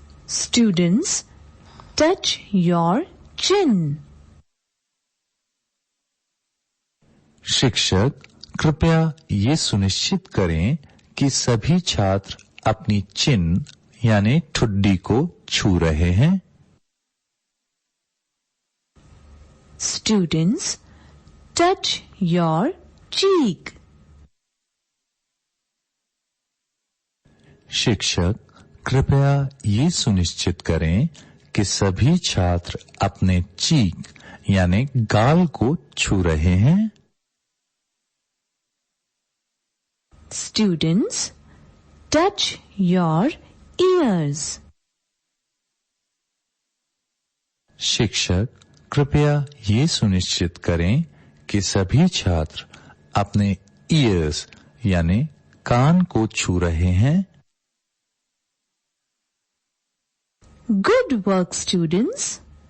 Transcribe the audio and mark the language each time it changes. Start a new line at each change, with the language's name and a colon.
English: Students, touch your chin.
Hindi: शिक्षक, कृपया ये सुनिश्चित करें कि सभी छात्र अपनी चिन यानी ठुड्डी को छू रहे हैं।
English: Students, touch your cheek.
Hindi: शिक्षक, कृपया ये सुनिश्चित करें कि सभी छात्र अपने चीक यानी गाल को छू रहे हैं।
English: Students, touch your ears.
Hindi: शिक्षक, कृपया ये सुनिश्चित करें कि सभी छात्र अपने ईयर्स यानी कान को छू रहे हैं।
English: Good work students.